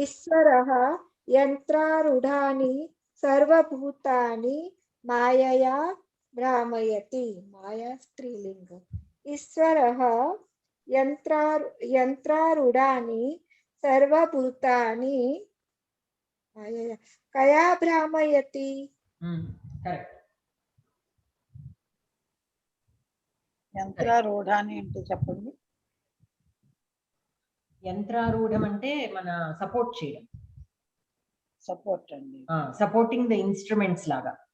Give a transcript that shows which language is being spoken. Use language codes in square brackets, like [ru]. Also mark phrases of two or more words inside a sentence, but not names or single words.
[sa] ईश्वरः यन्त्रारूढानि सर्वभूतानि मायया भ्रामयति. माया स्त्रीलिंग. ईश्वरः यन्त्रारूढानि सर्वभूतानि मायया कया भ्रामयति. [en] Correct. [te] యంత్రారూఢాన్ని అంటే చెప్పండి. యంత్రారూఢం అంటే మన సపోర్ట్ చేయడం, సపోర్ట్ అండి. [en] supporting the instruments లాగా.